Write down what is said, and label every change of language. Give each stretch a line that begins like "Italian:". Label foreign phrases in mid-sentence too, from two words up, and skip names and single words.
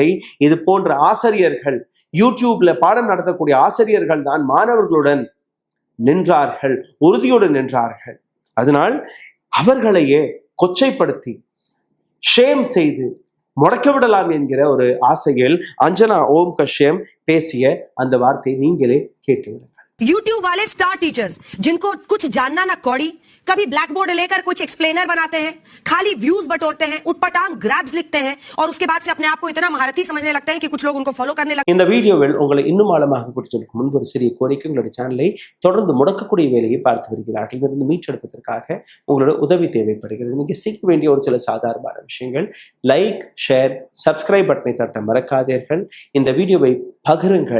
Tamil: இது போன்ற ஆசிரியர்கள், யூடியூப்ல பாடம் நடத்தக்கூடிய ஆசிரியர்கள் தான் மாணவர்களுடன் நின்றார்கள், உறுதியுடன் நின்றார்கள். அதனால் அவர்களையே கொச்சைப்படுத்தி ஷேம் செய்து முடக்கிவிடலாம் என்கிற ஒரு ஆசையில் அஞ்சனா ஓம் கஷ்யப் பேசிய அந்த வார்த்தையை நீங்களே கேட்டுவிடுங்கள்.
Hindi: YouTube वाले स्टार टीचर्स जिनको कुछ जानना ना कौड़ी, कभी ब्लैक बोर्ड लेकर कुछ एक्सप्लेनर बनाते हैं, खाली व्यूज बटोरते हैं, उटपटांग ग्रैब्स लिखते हैं और उसके बाद से अपने आप को इतना महारथी समझने लगते हैं कि कुछ लोग उनको ஃபாலோ करने लगते हैं.
Tamil: இந்த வீடியோவில் உங்களை இன்னும் ஆழமாக கூட்டிச்செல்லும் முன்பு ஒரு சிறிய கோரிக்கை. உங்களுடைய சேனலை தொடர்ந்து முடக்கக்கூடிய வேலையை பார்த்து வருகிறார்கள். இதிலிருந்து மீட்டெடுப்பதற்காக உங்களோட உதவி தேவைப்படுகிறது. நீங்க செய்ய வேண்டிய ஒரு சில சாதாரண விஷயங்கள்: லைக், ஷேர், சப்ஸ்கிரைப் பட்டனை தட்ட மறக்காதீர்கள். இந்த வீடியோவை பகிருங்கள்.